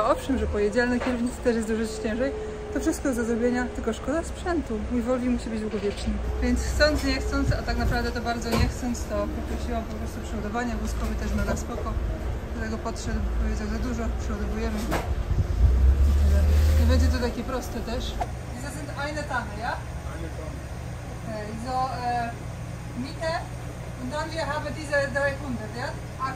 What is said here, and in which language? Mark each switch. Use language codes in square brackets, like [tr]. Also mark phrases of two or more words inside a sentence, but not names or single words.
[pl] Owszem, że pojedzie, ale na kierownicy też jest dużo ciężej. To wszystko jest do zrobienia, tylko szkoda sprzętu. Mój Volvo musi być długowieczny. Więc chcąc, nie chcąc, a tak naprawdę to bardzo nie chcąc, to poprosiłam po prostu przeładowania. Wózkowy też mega spoko. Do tego podszedł, powiedział za dużo, przeładowujemy. Nie będzie to takie proste też. [de] Diese sind eine Tanne, ja? Eine Tanne. Okay, so Mitte und dann wir haben diese 300, ja? 80.